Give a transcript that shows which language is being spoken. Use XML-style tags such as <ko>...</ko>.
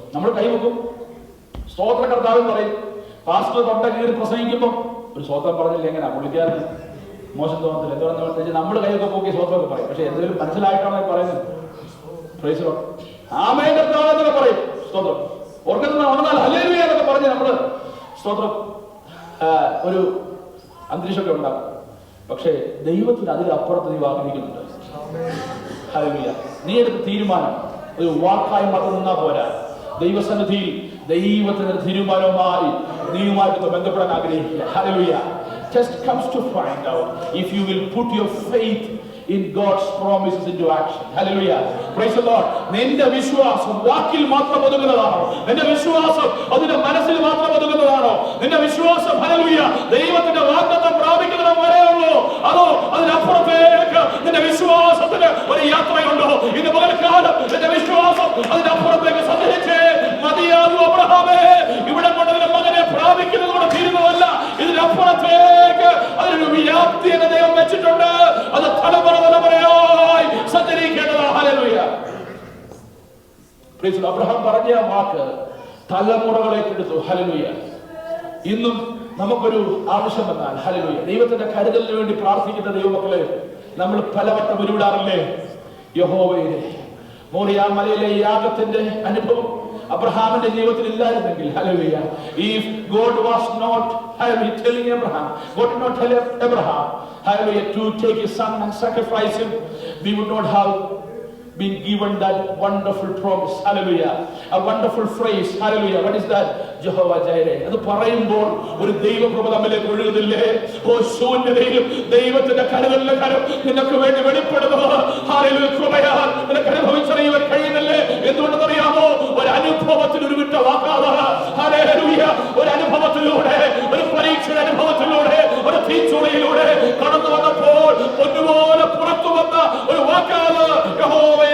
<ml>നമ്മൾ കൈവെക്കും, സ്തോത്ര കർത്താവ് പറയും. പാസ്റ്റർ തൊണ്ട കീറി പ്രസംഗിക്കുമ്പോൾ ഒരു സ്തോത്രം പറഞ്ഞില്ല എങ്ങനെ പുള്ളിക്കാരൻ മോശം തോന്നത്തില്ല. എന്താണെന്ന് വെച്ചാൽ നമ്മൾ കൈയൊക്കെ പോക്കി സ്തോത്രമൊക്കെ പറയും. പക്ഷെ എന്തെങ്കിലും മനസ്സിലായിട്ടാണ് പറയുന്നത്.</ml> <en>Praise the lord.</en> <ml>ആമേൻ കർത്താവേ എന്നൊക്കെ പറയും. സ്തോത്രം. ഓർക്കുന്ന ഉണർന്നാൽ ഹല്ലേലൂയ എന്നൊക്കെ പറഞ്ഞ് നമ്മള് സ്തോത്രം ഒരു അന്തരീക്ഷമൊക്കെ ഉണ്ടാകും. പക്ഷേ ദൈവത്തിന് അതിലപ്പുറത്ത് നീ ആഗ്രഹിക്കുന്നുണ്ട്. ഹല്ലേലൂയ. നീ എടുത്ത തീരുമാനം ഒരു വാക്കായി മാത്രം നിന്നാ പോരാ. ദൈവസന്നിധിയിൽ ദൈവത്തിന്റെ തീരുമാനവുമായി നീയുമായിട്ട് ബന്ധപ്പെടാൻ ആഗ്രഹിക്കുക. Hallelujah.</ml> <en>Test comes to find out if you will put your faith in God's promises into action. Hallelujah. Praise the Lord.</en> <ml>നിന്റെ വിശ്വാസം വാക്കിൽ മാത്രം ഒതുങ്ങുന്നതാണോ? നിന്റെ വിശ്വാസം അതിന്റെ മനസ്സിൽ മാത്രം ഒതുങ്ങുന്നതാണോ? നിന്റെ വിശ്വാസം ഹല്ലേലൂയ ദൈവത്തിന്റെ വാഗ്ദത്തം പ്രാപിക്കുന്നതിന് വരെയുള്ളൂ, അതോ അതിനപ്പുറത്തേക്ക് നിന്റെ വിശ്വാസത്തിന് ഒരു യാത്രയുണ്ടോ? ഇന്ന് പകൽക്കാലം നിന്റെ വിശ്വാസം അതിനപ്പുറത്തേക്ക് സഞ്ചരിച്ചേ മതിയാകൂ. അബ്രഹാമേ, ഇവിടെ കൊണ്ടതിന്റെ മകനെ പ്രാപിക്കുന്നതോടെ തീരുന്നതല്ല, ഇതിനപ്പുറത്തേക്ക് അതിനൊരു വ്യാപ്തി എന്ന ദൈവം വെച്ചിട്ടുണ്ട്. അത് തലമുറയായി സഞ്ചരിക്കേണ്ടതാണ്. Hallelujah.</ml> <en>Praise the lord.</en> <ml>Abraham പറഞ്ഞ വാക്ക് തലമുറകളേക്ക് എടുത്തു. ഹല്ലേലൂയ. ഇന്നും നമുക്കൊരു ആവശ്യം വന്നാൽ ഹല്ലേലൂയ ദൈവത്തിന്റെ കരുതലിന് വേണ്ടി പ്രാർത്ഥിക്കുന്ന ദൈവമക്കളെ നമ്മൾ പലവട്ടം ഉരുവിടാറില്ലേ? യഹോവേ, മോറിയ മലയിലെ യാഗത്തിന്റെ അനുഭവം അബ്രഹാമിന്റെ ജീവിതത്തിൽ ഇല്ലായിരുന്നെങ്കിൽ hallelujah,</ml> <en>if God was not telling Abraham, God did not tell Abraham hallelujah to take his son and sacrifice him, we would not have been given that wonderful promise. Hallelujah. A wonderful phrase. Hallelujah. What is that? Jehovah Jireh.</en> <ml>അത് പറയുമ്പോൾ ഒരു ദൈവകൃപ നമ്മിലേക്ക് ഒഴുകുന്നില്ലേ? ഓ ശൂന്യതയിലും ദൈവത്തിന്റെ കരുതലിന്റെ കരം നിനക്ക് വേണ്ടി വെളിപ്പെടുന്നത് ഹല്ലേലൂയ കൃപയാൽ നിനക്ക് അനുഭവിച്ചറിയുവാൻ കഴിയുന്നില്ലേ? എന്തുകൊണ്ടെന്നറിയാമോ? ഒരു അനുഭവത്തിൽ ഒരു വിട്ട വാക്കാതാണ്. ഹല്ലേലൂയ. ഒരു അനുഭവത്തിലൂടെ, ഒരു പരീക്ഷയുടെ അനുഭവത്തിലൂടെ, ഒരു തീച്ചുളയിലൂടെ കടന്നു വന്നപ്പോൾ പൊന്നുപോലെ പുറത്തു വന്ന ഒരു വാക്കാണ് യഹോവ.</ml>